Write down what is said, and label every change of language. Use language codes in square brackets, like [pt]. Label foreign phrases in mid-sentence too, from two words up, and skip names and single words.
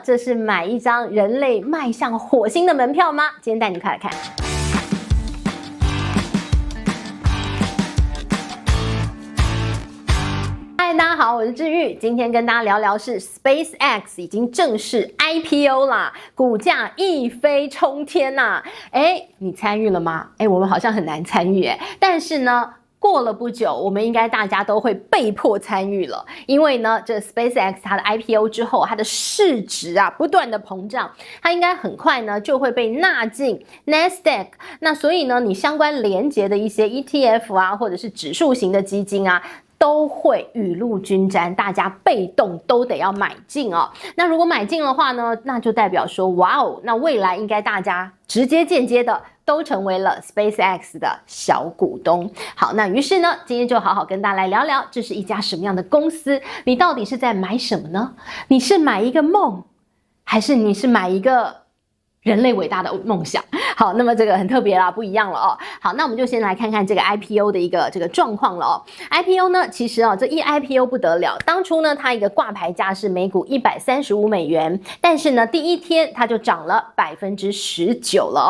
[zh] 這是買一張人類邁向火星的門票嗎？今天帶你快來看。嗨，大家好，我是智玉，今天跟大家聊聊是 SpaceX 已經正式 IPO 啦，股價一飛衝天吶！你參與了嗎？我們好像很難參與但是呢，過了不久，我們應該大家都會被迫參與了，因為呢，這 SpaceX 它的 IPO 之後，它的市值啊不斷的膨脹，它應該很快呢就會被納進 Nasdaq。那所以呢，你相關連結的一些 ETF 啊，或者是指數型的基金啊，都會雨露均沾，大家被動都得要買進哦。那如果買進的話呢，那就代表說，哇哦，那未來應該大家直接間接的都成為了 SpaceX 的小股東。好，那於是呢，今天就好好跟大家來聊聊，這是一家什麼樣的公司？你到底是在買什麼呢？你是買一個夢，還是你是買一個人類偉大的夢想？好，那麼這個很特別啦，不一樣了哦。好，那我們就先來看看這個 IPO 的一個這個狀況了哦。IPO 呢，其實这一 IPO 不得了，當初呢，它一個掛牌價是每股135美元，但是呢，第一天它就漲了19%了哦。